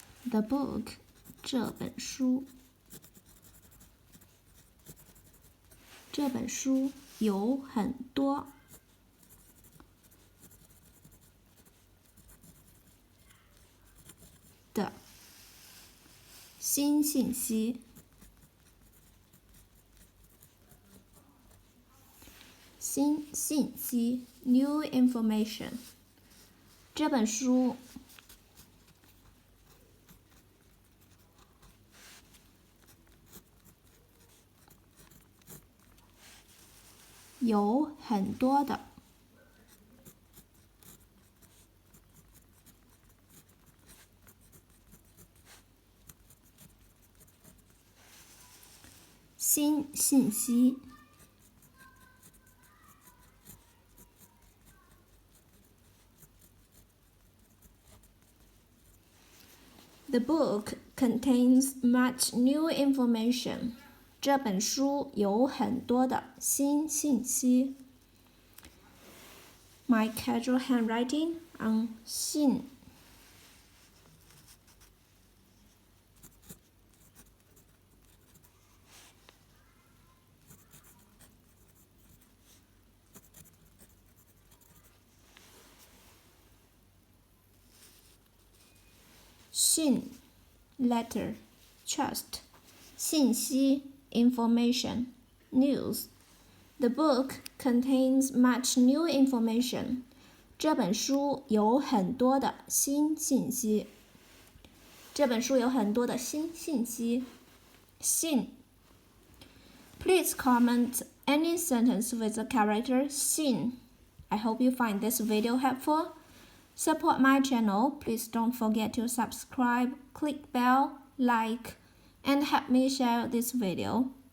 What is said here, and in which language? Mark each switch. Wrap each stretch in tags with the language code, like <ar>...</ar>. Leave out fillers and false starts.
<en>The book，</en> <zh>这本书有很多的新信息。新信息</zh> <en>new information。</en> <zh>这本书有很多的新信息。</zh> <en>The book contains much new information.</en> <zh>这本书有很多的新信息。</zh> <en>My casual handwriting on 信。信 letter, trust, 信息 information, news. The book contains much new information.</en> <zh>这本书有很多的新信息。这本书有很多的新信息。</zh> <en>信 Please comment any sentence with the character 信. I hope you find this video helpful.Support my channel. Please don't forget to subscribe, click bell, like, and help me share this video.</en>